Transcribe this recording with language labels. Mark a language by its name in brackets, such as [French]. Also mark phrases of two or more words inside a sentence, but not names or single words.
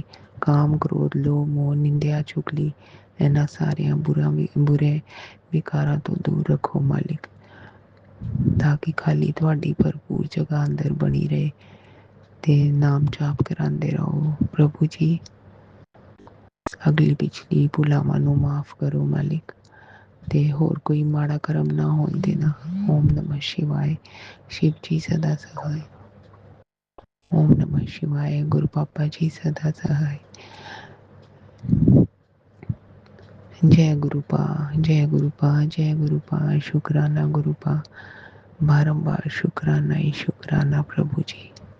[Punjabi] ਕਾਮ, ਕ੍ਰੋਧ, ਲੋਭ, ਮੋਹ, ਨਿੰਦਿਆ, ਚੁਗਲੀ, ਇਹਨਾਂ ਸਾਰਿਆਂ ਬੁਰੇ ਵਿਕਾਰਾਂ ਤੋਂ ਦੂਰ ਰੱਖੋ ਮਾਲਿਕ, ਤਾਂ ਕਿ ਖਾਲੀ ਤੁਹਾਡੀ ਭਰਪੂਰ ਜਗ੍ਹਾ ਅੰਦਰ ਬਣੀ ਰਹੇ ਤੇ ਨਾਮ ਜਾਪ ਕਰਾਉਂਦੇ ਰਹੋ ਪ੍ਰਭੂ ਜੀ। ਅਗਲੀ ਪਿਛਲੀ ਭੁਲਾਵਾਂ ਨੂੰ ਮਾਫ ਕਰੋ ਮਾਲਿਕ, ਤੇ ਹੋਰ ਕੋਈ ਮਾੜਾ ਕਰਮ ਨਾ ਹੋਣ ਦੇਣਾ। [Sanskrit] ओम नमः शिवाय। [Hindi] शिव जी सदा सहाय। [Sanskrit] ओम नमः शिवाय। [Hindi] गुरु पापा जी सदा सहाय। जय गुरुपा, जय गुरुपा, जय गुरुपा। शुक्राना गुरुपा, बारंबार शुक्राना ही शुक्राना प्रभु जी।